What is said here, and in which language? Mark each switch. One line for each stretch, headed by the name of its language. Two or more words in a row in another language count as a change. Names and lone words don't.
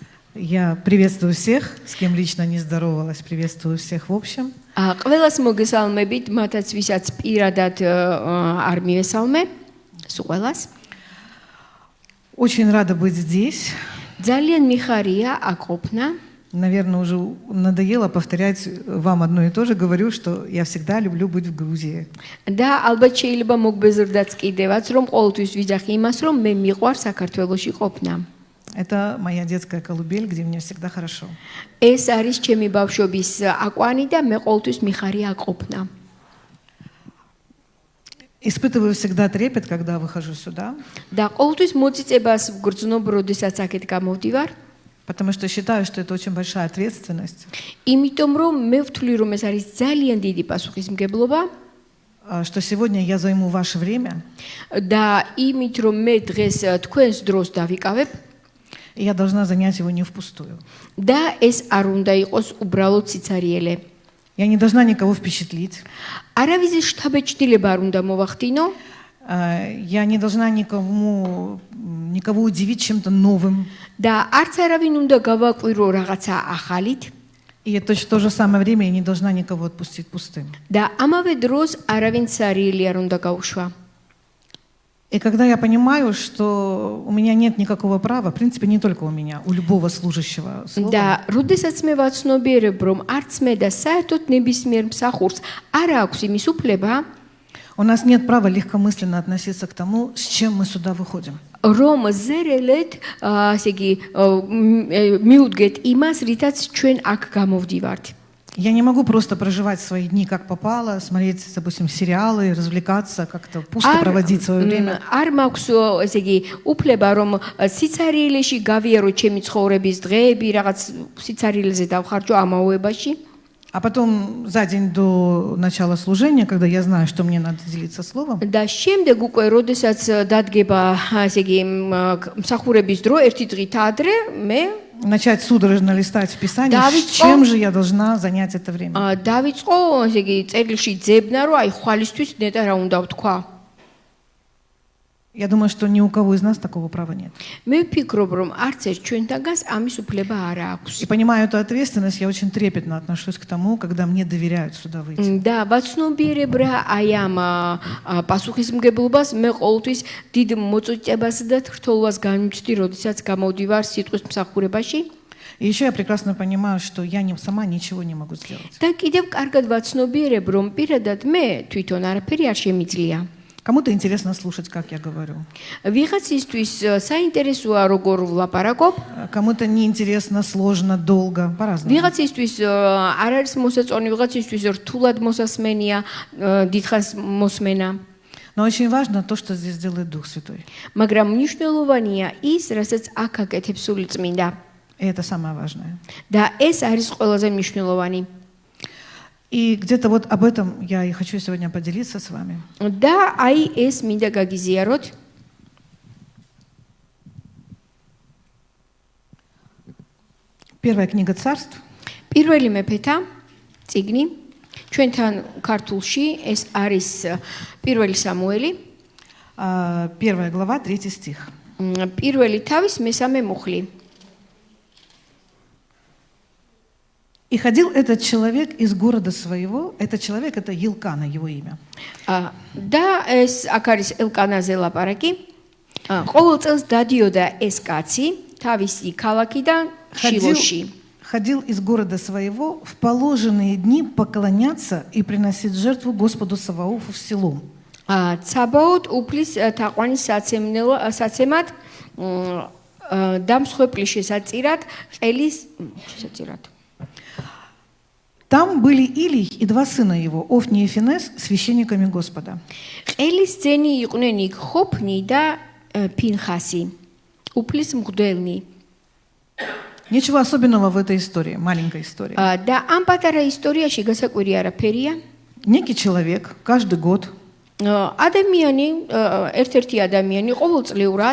Russian: Я приветствую всех, с кем лично не здоровалась, приветствую всех в общем.
Georgian: ყველას მოგესალმებით, მათაც ვისაც პირადად არ მივესალმე, სულ ყველას.
Russian: Очень рада быть здесь.
Georgian: ძალიან მიხარია აქ ყოფნა.
Russian: Наверное, уже надоело повторять вам одно и то же. Говорю, что я всегда люблю быть в Грузии.
Georgian: და ალბათ შეიძლება მოგბეზრდაც კიდევაც, რომ ყოველთვის ვიძახი იმას, რომ მე მიყვარს საქართველოში ყოფნა.
Russian: Это моя детская колыбель, где мне всегда хорошо.
Georgian: ეს არის ჩემი ბავშვობის აკვანი და მე ყოველთვის მიხარია აქ ყოფნა.
Russian: Испытываю всегда трепет, когда выхожу сюда.
Georgian: და ყოველთვის მოწიწებას ვგრძნობ, როდესაც აქეთ გამოვდივარ.
Russian: Потому что считаю, что это очень большая ответственность.
Georgian: იმიტომ რომ მე ვთვლი, რომ ეს არის ძალიან დიდი პასუხისმგებლობა.
Russian: Что сегодня я займу ваше время.
Georgian: და იმით რომ მე დღეს თქვენს დროს დავიკავებ.
Russian: И я должна занять его не впустую.
Georgian: და ეს არ უნდა იყოს უბრალოდ სიცარიელე.
Russian: Я не должна никого впечатлить.
Georgian: არავის შთაბეჭდილება არ უნდა მოვახდინო.
Russian: Я не должна никого удивить чем-то новым.
Georgian: და არც არავინ უნდა გავაკვირო რაღაცა ახალით.
Russian: И в то же самое время я не должна никого отпустить пустым.
Georgian: და ამავე დროს არავინ სარიელი არ უნდა გაუშვა.
Russian: И когда я понимаю, что у меня нет никакого права, в принципе, не только у меня, у любого служащего слова.
Georgian: და როდესაც მე ვაცნობიერებ, რომ არც მე და საერთოდ ნებისმიერ მსახურს არ აქვს იმის უფლება,
Russian: у нас нет права легкомысленно относиться к тому, с чем мы сюда выходим.
Georgian: რომ ზერელეთ, ასე იგი, მიუდგეთ имас, რითაც ჩვენ აქ გამოვდივართ.
Russian: Я не могу просто проживать свои дни как попало, смотреть, допустим, сериалы, развлекаться, как-то пусто проводить свое время.
Georgian: არ მაქვს, ესე იგი, უფლება, რომ სიცარიელეში გავიარო ჩემი ცხოვრების დღეები, რაღაც სიცარიელზე დავხარჯო ამაოებაში.
Russian: А потом за день до начала служения, когда я знаю, что мне надо делиться словом,
Georgian: და შემდეგ უკვე, როდესაც დადგება, ესე იგი, მსახურების დრო, ერთი დღით ადრე, მე
Russian: начать судорожно листать в Писании, чем же я должна занять это время.
Georgian: დავიწყო, ესე იგი, წერილში ძებნა, რომ აი ხვალისთვის ნეტა რა უნდა ვთქვა.
Russian: Я думаю, что ни у кого из нас такого права нет.
Georgian: მე ვფიქრობ, რომ არც ერთ ჩვენთაგანს ამის უფლება არ აქვს.
Russian: И понимаю эту ответственность, я очень трепетно отношусь к тому, когда мне доверяют сюда выйти.
Georgian: და ვაცნობიერებ რა აი ამ პასუხისმგებლობას მე ყოველთვის დიდ მოწიწებას და თრთოლობას განვიჩნდი, როდესაც გამოვდივარ სიტყვის მსახურებაში.
Russian: И еще я прекрасно понимаю, что я сама ничего не могу сделать.
Georgian: და კიდევ კარგად ვაცნობიერებ, რომ პირადად მე თვითონ არაფერი არ შემიძლია.
Russian: Кому-то интересно слушать, как я говорю.
Georgian: ვიღაცისთვის საინტერესოა როგორ ვლაპარაკობ.
Russian: Кому-то неинтересно, сложно, долго, по-разному.
Georgian: ვიღაცისთვის არ არის მოსაწონი, ვიღაცისთვის რთულად მოსასმენია, დიდხანს მოსმენა.
Russian: Но очень важно то, что здесь делает Дух Святой.
Georgian: მაგრამ მნიშვნელოვანია ის, რასაც აქ აკეთებს სული წმინდა.
Russian: И это самое важное.
Georgian: და ეს არის ყველაზე მნიშვნელოვანი.
Russian: И где-то вот об этом я и хочу сегодня поделиться с вами.
Georgian: და აი ეს მინდა გაგიზიაროთ.
Russian: Первая книга Царств.
Georgian: პირველი მეფეთა წიგნი. ჩვენთან ქართულში ეს არის პირველი სამუელი.
Russian: Первая глава, 3 стих.
Georgian: პირველი თავის მესამე მუხლი.
Russian: И ходил этот человек из города своего, этот человек, это Елкана, его имя.
Georgian: და ეს აქ არის ელკანაზე ლაპარაკი. ყოველ წელს დადიოდა ეს каци თავისი ქალაქიდან შილოში.
Russian: Ходил из города своего в положенные дни поклоняться и приносить жертву Господу Саваофу в село.
Georgian: ცაბაოთ უფლის თაყვანის საცემად დამსხვერპლის შესაწირად ყელის შესაწირად.
Russian: Там были Илий и 2 сына его, Офни и Финес, священниками Господа.
Georgian: ყელის ძენი იყვნენ იქ ხოფნი და ფინხასი, უფლის მღვდელნი.
Russian: Ничего особенного в этой истории, маленькой истории.
Georgian: და ამ პატარა ისტორიაში გასაკვირი არაფერია.
Russian: Некий человек каждый год
Georgian: ადამიანი, ერთ-ერთი ადამიანი ყოველწლიურად